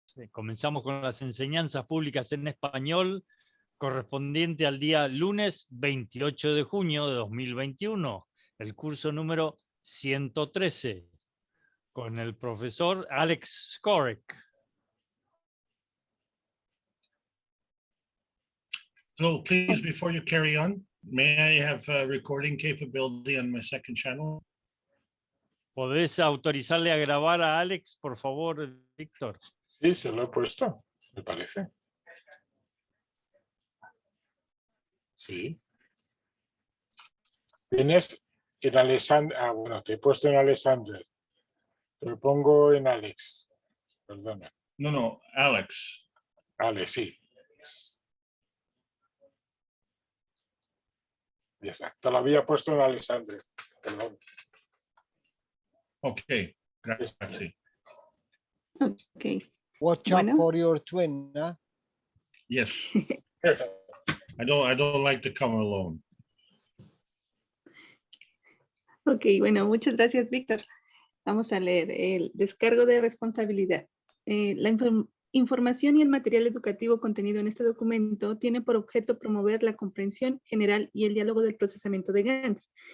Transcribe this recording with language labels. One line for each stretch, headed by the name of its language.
Spanish: Comenzamos con las enseñanzas públicas en español, correspondiente al día lunes 28 de junio de 2021, el curso número 113, con el profesor Alex Skorek.
English: So please, before you carry on, may I have recording capability on my second channel?
Spanish: ¿Podés autorizarle a grabar a Alex, por favor, Víctor? Sí, se lo he puesto, me parece. Sí. Tienes en Alexander. Ah, bueno, te he puesto en Alexander. Te lo pongo en Alex. Perdona. No, Alex. Alex, sí. Ya está. Te lo había puesto en Alexander. Perdón.
English: Okay,
Italian: grazie.
English: Okay. Watch out for your twin, huh? Yes. I don't like to come alone.
Spanish: Ok, bueno, muchas gracias, Víctor. Vamos a leer el descargo de responsabilidad. La información y el material educativo contenido en este documento tiene por objeto promover la comprensión general y el diálogo del procesamiento de GANS.